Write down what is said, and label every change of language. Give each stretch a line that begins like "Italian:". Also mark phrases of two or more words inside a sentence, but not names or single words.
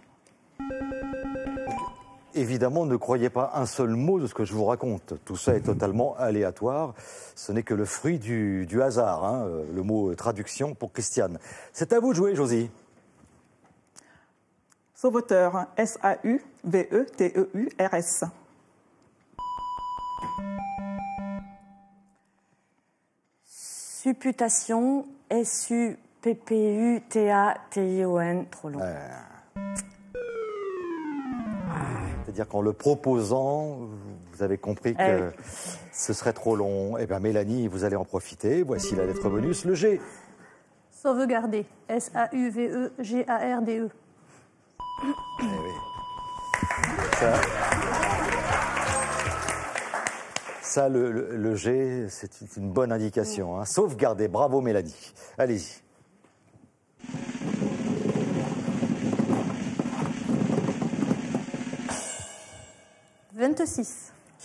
French: Évidemment, ne croyez pas un seul mot de ce que je vous raconte. Tout ça est totalement aléatoire. Ce n'est que le fruit du hasard, hein, le mot traduction pour Christiane. C'est à vous de jouer, Josie. Sauveteur. S-A-U-V-E-T-E-U-R-S. Supputation. S-U-P-P-U-T-A-T-I-O-N. Trop long. C'est-à-dire qu'en le proposant, vous avez compris que ce serait trop long. Eh bien, Mélanie, vous allez en profiter. Voici la lettre bonus, le G. Sauvegarder. S-A-U-V-E-G-A-R-D-E. Eh oui. Ça, le G, c'est une bonne indication. Hein. Sauvegarder. Bravo, Mélanie. Allez-y. « 26.